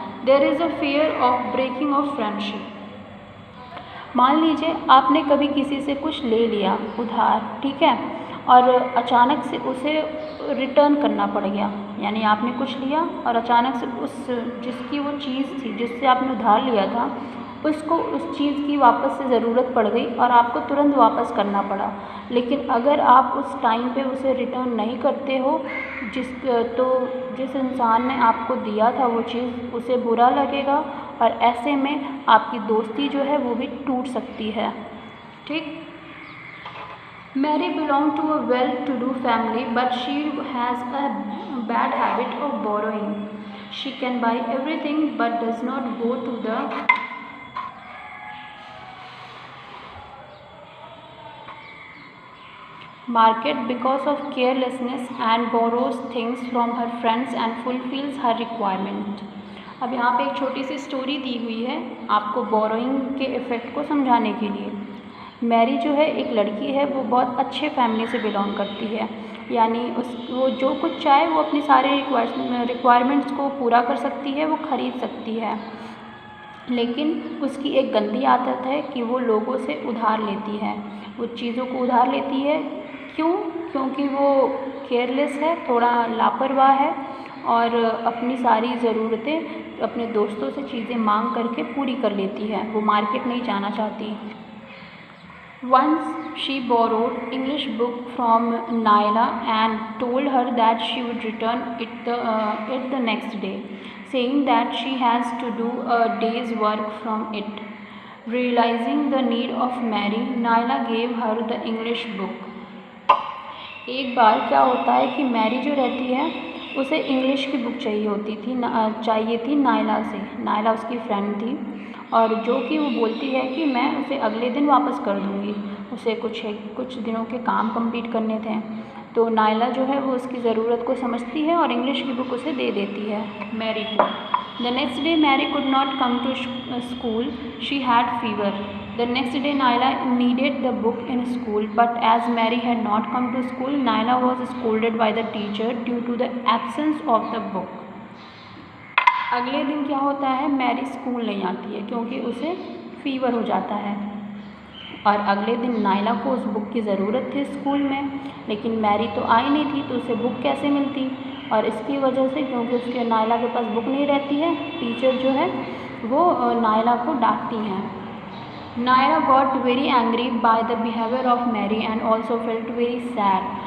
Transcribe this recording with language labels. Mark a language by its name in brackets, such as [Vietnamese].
[English] There is a fear of breaking of friendship. [Hindi] मान लीजिए आपने कभी किसी से कुछ ले लिया उधार, ठीक है, और अचानक से उसे रिटर्न करना पड़ गया. यानी आपने कुछ लिया और अचानक से जिसकी वो चीज़ थी जिससे आपने उधार लिया था उसको उस चीज़ की वापस से ज़रूरत पड़ गई और आपको तुरंत वापस करना पड़ा. लेकिन अगर आप उस टाइम पे उसे रिटर्न नहीं करते हो जिस इंसान ने आपको दिया था वो चीज़, उसे बुरा लगेगा और ऐसे में आपकी दोस्ती जो है वो भी टूट सकती है. ठीक. [English] Mary belonged to a well-to-do family, but she has a bad habit of borrowing. She can buy everything but does not go to the market because of carelessness and borrows things from her friends and fulfills her requirement. [Hindi] अब यहाँ पे एक छोटी सी story दी हुई है आपको borrowing के effect को समझाने के लिए. मैरी जो है एक लड़की है, वो बहुत अच्छे फैमिली से बिलोंग करती है, यानी वो जो कुछ चाहे वो अपनी सारे रिक्वायरमेंट्स को पूरा कर सकती है, वो ख़रीद सकती है. लेकिन उसकी एक गंदी आदत है कि वो लोगों से उधार लेती है, वो चीज़ों को उधार लेती है। क्यों? क्योंकि वो केयरलेस है, थोड़ा लापरवाह है और अपनी सारी ज़रूरतें अपने दोस्तों से चीज़ें मांग करके पूरी कर लेती है, वो मार्केट नहीं जाना चाहती। [English] Once she borrowed English book from Naila and told her that she would return it the next day, saying that she has to do a day's work from it. Realizing the need of Mary, Naila gave her the English book. [Hindi] एक बार क्या होता है कि Mary जो रहती है उसे English की बुक चाहिए थी नायला से। नायला उसकी फ्रेंड थी और जो कि वो बोलती है कि मैं उसे अगले दिन वापस कर दूँगी, उसे कुछ दिनों के काम कंप्लीट करने थे। तो नायला जो है वो उसकी ज़रूरत को समझती है और इंग्लिश की बुक उसे दे देती है मैरी को। [English] The next day Mary could not come to school, she had fever. The next day Naila needed the book in school, but as Mary had not come to school, Naila was scolded by the teacher due to the absence of the book. [Hindi] अगले दिन क्या होता है, Mary school नहीं आती है क्योंकि उसे फीवर हो जाता है और अगले दिन नायला को उस बुक की ज़रूरत थी स्कूल में, लेकिन मैरी तो आई नहीं थी तो उसे बुक कैसे मिलती। और इसकी वजह से क्योंकि उसके नायला के पास बुक नहीं रहती है, टीचर जो है वो नायला को डांटती हैं। [English] Naila got very angry by the behavior of Mary and also felt very sad.